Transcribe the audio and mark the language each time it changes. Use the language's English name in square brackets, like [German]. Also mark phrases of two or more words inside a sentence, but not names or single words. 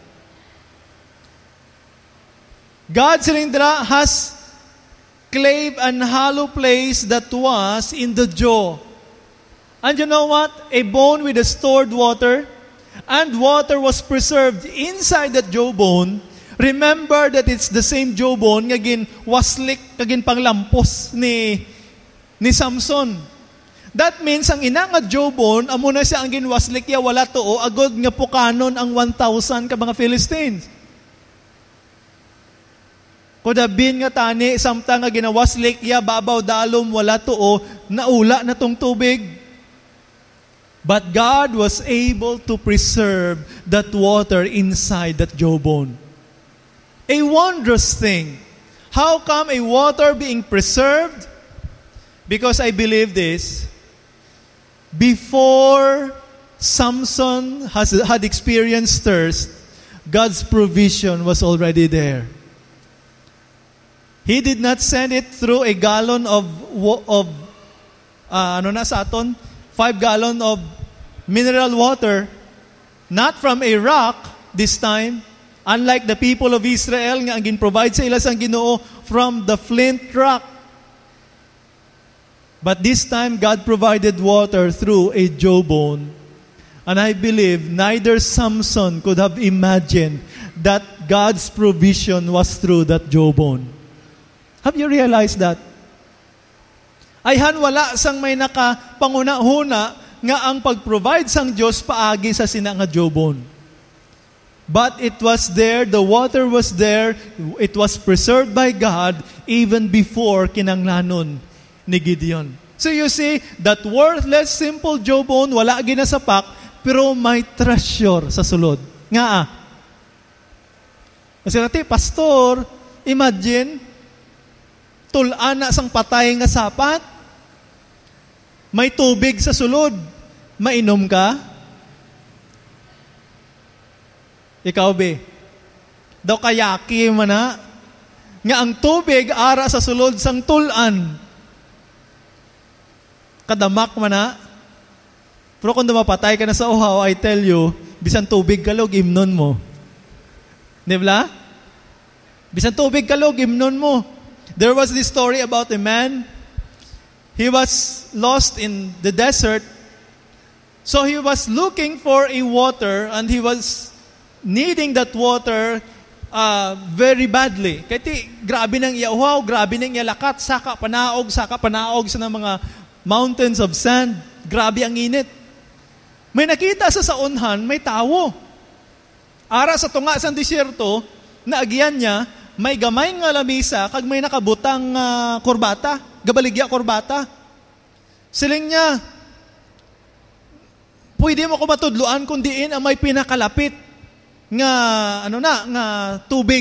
[English] God silindra has clave an hollow place that was in the jaw. And you know what? A bone with a stored water, and water was preserved inside that jawbone. Remember that it's the same jawbone [Hiligaynon] nga gin waslik kagin panglampos ni Samson. [English] That means, [Hiligaynon] ang ina nga jawbone, amo na siya ang ginwaslik ya, wala to, agod nga pukanon ang 1,000 ka mga Philistines. Kudabin nga tani, samtang nga ginawaslik ya, babaw dalom, wala to, naula na tong tubig. [English] But God was able to preserve that water inside that jawbone. A wondrous thing. How come a water being preserved? Because I believe this, before Samson had experienced thirst, God's provision was already there. He did not send it through a gallon of [Hiligaynon] sa aton? [English] 5 gallon of mineral water, not from a rock this time, unlike the people of Israel [Hiligaynon] nga ang gin-provide sa ila sang Ginoo [English] from the flint rock. But this time, God provided water through a jawbone. And I believe neither Samson could have imagined that God's provision was through that jawbone. Have you realized that? [Hiligaynon] Ayhan wala sang may nakapanguna-huna nga ang pag-provide sang Diyos paagi sa sina nga jawbone. [English] But it was there, the water was there, it was preserved by God even before [Hiligaynon] kinanglanon ni Gideon. [English] So you see, that worthless, simple jawbone, [Hiligaynon] wala ginasapak, pero may treasure sa sulod. Nga Kasi natin, pastor, imagine, tulan na sang patay nga sapat, may tubig sa sulod, mainom ka? Ikaw, be, daw kayaki man na, nga ang tubig ara sa sulod sang tulan, kadamak man na. Pero kung dumapatay ka na sa uhaw, [English] I tell you, [Hiligaynon] bisan tubig kalog, imnon mo. Di ba? Bisan tubig kalog, imnon mo. [English] There was this story about a man. He was lost in the desert. So he was looking for a water and he was needing that water very badly. [Hiligaynon] Kaya grabe nang iauhaw, grabe nang ialakat, saka panaog sa mga [English] mountains of sand. [Hiligaynon] Grabe ang init. May nakita sa unhan, may tawo. Ara sa tunga sa disyerto, naagian niya, may gamay nga lamisa, kag may nakabutang kurbata, gabaligya kurbata. Siling niya, pwede mo ko matudluan kung diin ang may pinakalapit nga, nga tubig.